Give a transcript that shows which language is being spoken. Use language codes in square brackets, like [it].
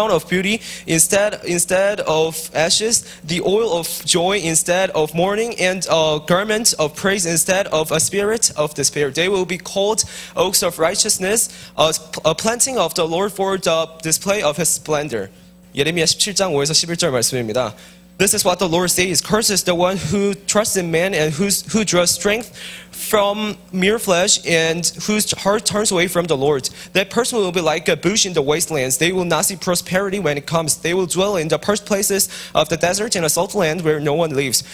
[en] beauty instead of ashes, the oil of joy instead of mourning, and a garment of praise instead of a spirit of despair. They will be called oaks of righteousness, a planting of the Lord for the display of his splendor. [ko] 예레미야 17장 5에서 11절 말씀입니다. [en] This is what the Lord says: Cursed is the one who trusts in man and who draws strength from mere flesh, and whose heart turns away from the Lord. That person will be like a bush in the wastelands. They will not see prosperity when it comes. They will dwell in the parched places of the desert and a salt land where no one lives.